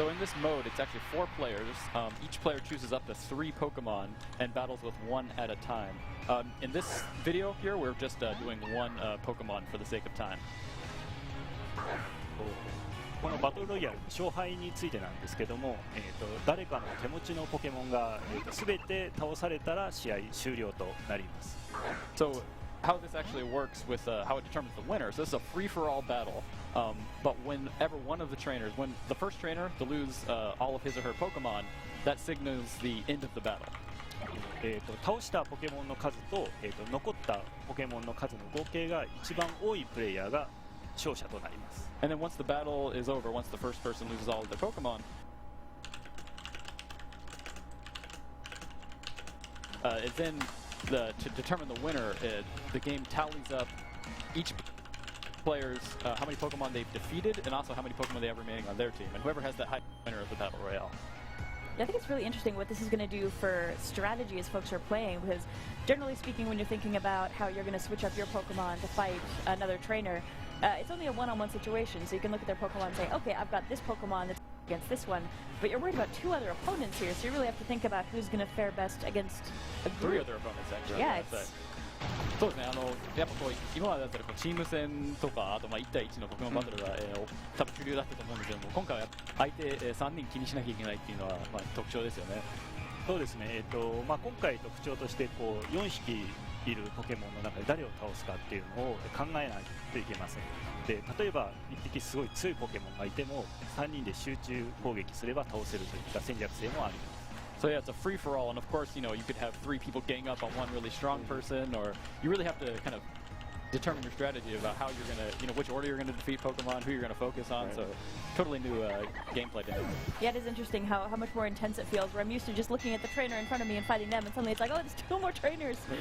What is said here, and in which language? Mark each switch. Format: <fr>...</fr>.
<en>So in this mode, it's actually 4 players. Each player chooses up to 3 Pokemon and battles with 1 at a time. In this video here, we're just doing 1 Pokemon for the sake of time.</en> <ja>このバトルロイヤルの勝敗についてなんですけども、誰かの手持ちのポケモンが全て倒されたら試合終了となります。</ja> <en>So how this actually works with how it determines the winner. So this is a free-for-all battle, but whenever one of the trainers, when the first trainer to lose all of his or her Pokemon, that signals the end of the battle.</en> <ja>倒したポケモンの数と、残ったポケモンの数の合計が一番多いプレイヤーが勝者となります。</ja> <en>And then once the battle is over, once the first person loses all of their Pokemon, then to determine the winner, the game tallies up each player's how many Pokemon they've defeated and also how many Pokemon they have remaining on their team. And whoever has that high winner of the Battle Royale. I think it's really interesting what this is going to do for strategy as folks are playing, because generally speaking, when you're thinking about how you're going to switch up your Pokemon to fight another trainer, it's only a one-on-one situation, so you can look at their Pokemon and say, okay, I've got this Pokemon that's against this one, but you're worried about 2 other opponents here, so you really have to think about who's going to fare best against a group. 3 other opponents, actually. Yeah, it's...</en> <ja>そうですね、やっぱ今までだったらチーム戦とか、あと1対1のポケモンバトルが、多分主流だったと思うんですけども、今回は相手、3人気にしなきゃいけないっていうのは、特徴ですよね。そうですね、今回特徴としてこう4匹いるポケモンの中で誰を倒すかっていうのを考えないといけません。で、例えば1匹すごい強いポケモンがいても3人で集中攻撃すれば倒せるといった戦略性もあります。</ja> <en>So yeah, it's a free-for-all, and of course, you could have 3 people gang up on one really strong person, or you really have to kind of determine your strategy about how you're gonna, which order you're gonna defeat Pokemon, who you're gonna focus on. Right. So totally new gameplay dynamic. Yeah, it is interesting how much more intense it feels. Where I'm used to just looking at the trainer in front of me and fighting them, and suddenly it's like, oh, there's 2 more trainers.</en>